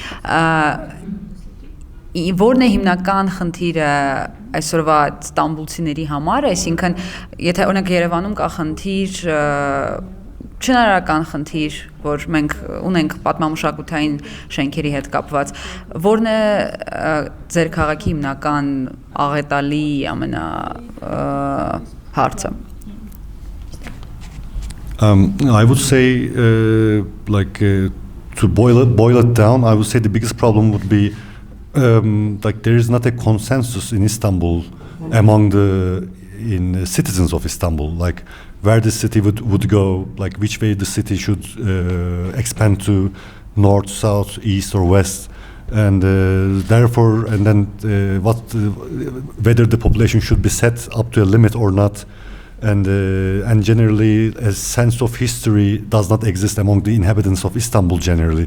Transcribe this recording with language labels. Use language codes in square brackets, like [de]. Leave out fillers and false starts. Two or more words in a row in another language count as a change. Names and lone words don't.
[hy] Որն է հիմնական խնդիրը այսօրվա ստամբուլցիների համար, այսինքն եթե օրինակ Երևանում կա խնդիր Չնարական խնդիր, որ մենք ունենք պատմամշակութային շենքերի հետ կապված, որն է ձեր քաղաքի հիմնական աղետալի հարցը։ [en] I would say to boil it down, I would say the biggest problem would be like there is not a consensus in Istanbul among the citizens of Istanbul, like where the city would go, like which way the city should expand to, north, south, east or west, and therefore, and then whether the population should be set up to a limit or not, and generally a sense of history does not exist among the inhabitants of Istanbul generally.